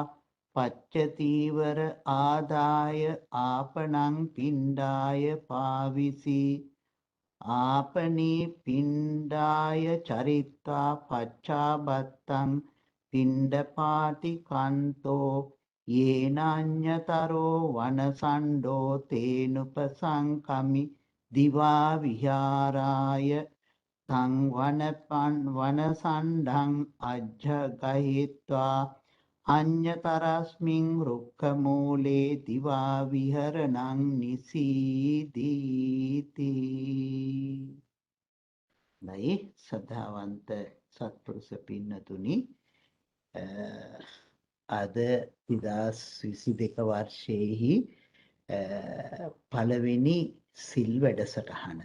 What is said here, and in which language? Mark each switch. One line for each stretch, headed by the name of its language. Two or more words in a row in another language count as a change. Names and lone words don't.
Pali: පච්චතීවර ආදාය ආපනං පිණ්ඩාය පාවිසි ආපනී පිණ්ඩාය චරිත්වා පච්චාබත්තං පිණ්ඩපාති කන්තෝ යේනඤ්ඤතරෝ වනසණ්ඩෝ තේනුපසංකමි දිවා විහාරාය තං වනසණ්ඩං අජ්ජගහිත්වා අඤ්ඤතරස්මින් රුක්ඛමූලේ දිවා විහරණං නිසීදීති.
Sinhala: නයි සද්ධාවන්ත සත්පුරුෂ පින්නතුනි, අද 2022 වර්ෂයේහි පළවෙනි සිල් වැඩසටහන.